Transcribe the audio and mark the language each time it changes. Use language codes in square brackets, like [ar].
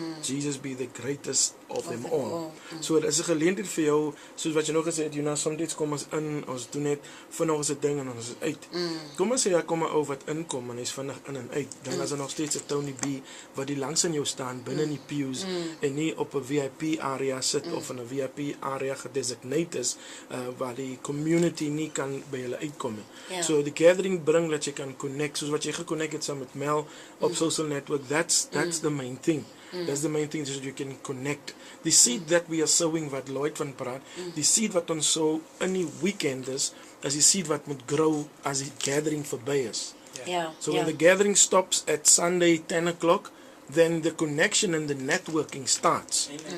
[en] Jesus be the greatest of them all. [af] So dit is 'n geleentheid vir jou, soos wat jy nog gesê het, Jonas, soms kom ons in, ons doen net vinnig ons ding en ons is uit. Kom ons sê, ja, kom 'n ou wat inkom en hy's vinnig in en uit, dan is nog steeds 'n Tony B wat die langs in jou staan, binne in die pews, en nie op 'n VIP area sit, of in 'n VIP area gedesigneerd is, waar die community nie kan by hulle uitkom nie. So die gathering bring dat jy kan connect, soos wat jy geconnect het saam met Mel op social network. [en] That's the main thing. That's the main thing, so that you can connect. The seed that we are sowing, [af] wat Lloyd van praat, die seed wat ons sow in die weekend is die seed wat moet grow as die gathering verby is. [en] So when the gathering stops at Sunday 10 o'clock, then the connection and the networking starts.